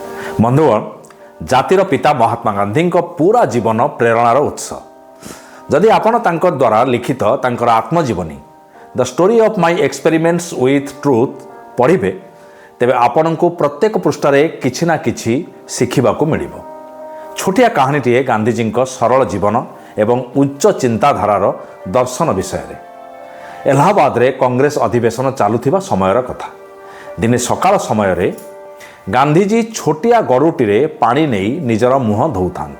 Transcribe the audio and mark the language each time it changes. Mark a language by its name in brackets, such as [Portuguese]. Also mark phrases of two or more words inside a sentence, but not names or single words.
[Odia] ବନ୍ଧୁଗଣ ଜାତିର ପିତା ମହାତ୍ମା ଗାନ୍ଧୀ ପୂରା ଜୀବନ ପ୍ରେରଣାର ଉତ୍ସ ଯଦି ଆପଣ ତାଙ୍କ ଦ୍ୱାରା ଲିଖିତ ତାଙ୍କର ଆତ୍ମଜୀବନୀ ଦ ଷ୍ଟୋରି ଅଫ ମାଏ ଏକ୍ସପେରିମେଣ୍ଟସ ୱିଥ ଟ୍ରୁଥ ପଢ଼ିବେ ତେବେ ଆପଣଙ୍କୁ ପ୍ରତ୍ୟେକ ପୃଷ୍ଠାରେ କିଛି ନା କିଛି ଶିଖିବାକୁ ମିଳିବ। ଛୋଟିଆ କାହାଣୀଟିଏ ଗାନ୍ଧୀଜୀ ସରଳ ଜୀବନ ଏବଂ ଉଚ୍ଚ ଚିନ୍ତାଧାରାର ଦର୍ଶନ ବିଷୟ ରେ। ଇଲାହାବାଦ ରେ କଂଗ୍ରେସ ଅଧିବେଶନ ଚାଲୁଥିବା ସମୟର କଥା। ଦିନେ ସକାଳ ସମୟ ରେ ଗାନ୍ଧୀଜୀ ଛୋଟିଆ ଗରାଟିଏ ପାଣି ନେଇ ନିଜର ମୁହଁ ଧୋଉଥାନ୍ତି।